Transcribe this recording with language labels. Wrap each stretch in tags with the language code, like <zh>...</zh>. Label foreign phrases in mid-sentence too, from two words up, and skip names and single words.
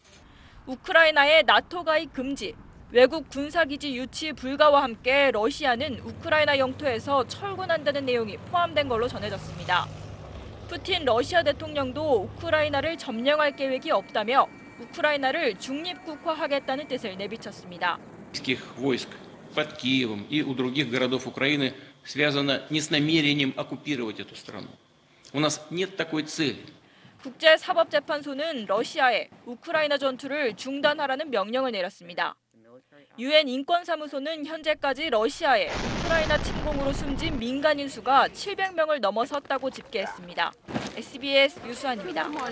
<ko>우크라이나의 나토 가입 금지, 외국 군사기지 유치 불가와 함께 러시아는 우크라이나 영토에서 철군한다는 내용이 포함된 걸로 전해졌습니다. 푸틴 러시아 대통령도 우크라이나를 점령할 계획이 없다며 우크라이나를 중립국화하겠다는 뜻을 내비쳤습니다.</ko> <ru>войск под Киевом и у других городов Украины связано не с намерением оккупировать эту страну. У нас нет такой цели.</ru> <ko>국제사법재판소는 러시아에 우크라이나 전투를 중단하라는 명령을 내렸습니다. 유엔 인권사무소는 현재까지 러시아에 우크라이나 침공으로 숨진 민간인 수가 700명을 넘어섰다고 집계했습니다. SBS 유수환입니다.</ko>